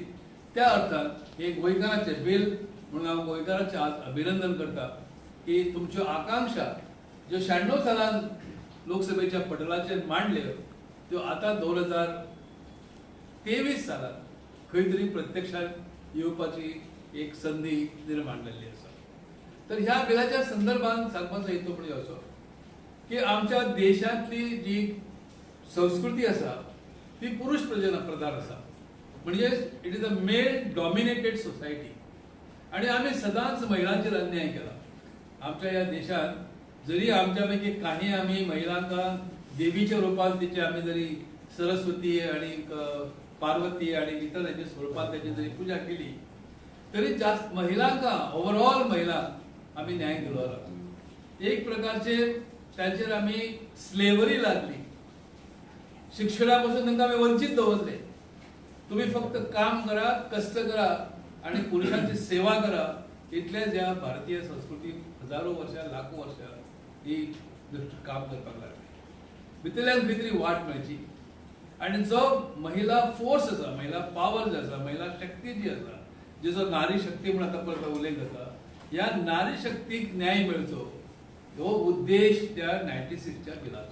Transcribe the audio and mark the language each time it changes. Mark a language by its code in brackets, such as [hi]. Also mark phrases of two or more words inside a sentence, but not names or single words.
[kok] त्या अर्थान हे गोंयकारांचे बिल म्हणून हांव गोंयकारांचे आज अभिनंदन करता की तुमच्यो आकांक्षा ज्यो 96 सालान लोकसभेच्या पटलाचेर मांडल्यो त्यो आता 2023 सालात खंय तरी प्रत्यक्षात येवपाची एक संधी निर्माण जाल्ली आसा. तर ह्या बिलाच्या संदर्भात सांगपाचो हेतू म्हणजे असो की आमच्या देशांतली जी संस्कृती आसा ती पुरुष प्रधान आसा. म्हणजे [en] it is a male dominated society [kok] आणि आम्ही सदांच महिलांचेर अन्याय केला. आमच्या या देशात जरी आमच्यापैकी काही आम्ही महिलांका देवीच्या रूपात तिचे आम्ही जरी सरस्वती आणि पार्वती आणि इतर याच्या स्वरूपात त्याची जरी पूजा केली तरी जास्त महिलांका ओव्हरऑल महिलांक आम्ही न्याय दिलो. एक प्रकारचे त्यांचेर आम्ही स्लेवरी लागली. शिक्षणापासून तांकां आम्ही वंचित दवरले. तुम्ही फक्त काम करा, कष्ट करा आणि पुरुषांची सेवा करा. इतलेच या भारतीय संस्कृतीत हजारो वर्षां लाखो वर्षां ही काम करपाक लागली. भितरल्यान खंय तरी वाट मेळची आणि जो महिला फोर्स आसा, महिला पावर जो आसा, महिला शक्ती जी आसा, जिचो नारी शक्ती म्हणून आता परत उल्लेख जाता, ह्या नारी शक्तीक न्याय मेळचो हो उद्देश त्या 96च्या बिलाचो.